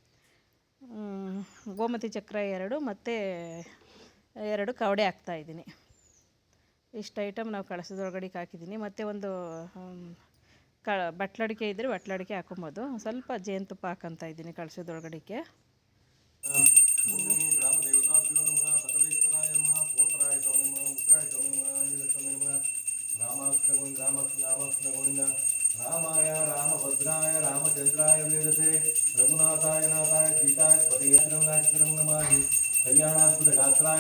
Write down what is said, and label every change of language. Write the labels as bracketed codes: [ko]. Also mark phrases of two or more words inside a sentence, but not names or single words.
[kn] ಗೋಮತಿ ಚಕ್ರ 2 ಮತ್ತು 2 ಕವಡೆ ಹಾಕ್ತಾಯಿದ್ದೀನಿ. ಇಷ್ಟು ಐಟಮ್ ನಾವು ಕಳಸದೊಳಗಡೆಗೆ ಹಾಕಿದ್ದೀನಿ. ಮತ್ತು ಒಂದು ಬಟ್ಲಡಿಕೆ ಇದ್ದರೆ ಬಟ್ಲಡಿಕೆ ಹಾಕೊಬೋದು. ಸ್ವಲ್ಪ ಜೇನುತುಪ್ಪ ಹಾಕೊತಾ ಇದ್ದೀನಿ ಕಳಸದೊಳಗಡೆಗೆ. [sa] रामाय रामभद्राय रामचंद्राय वेदसे रघुनाथाय नाथाय सीताय पतये नमामि कल्याणाद्भुतगात्राय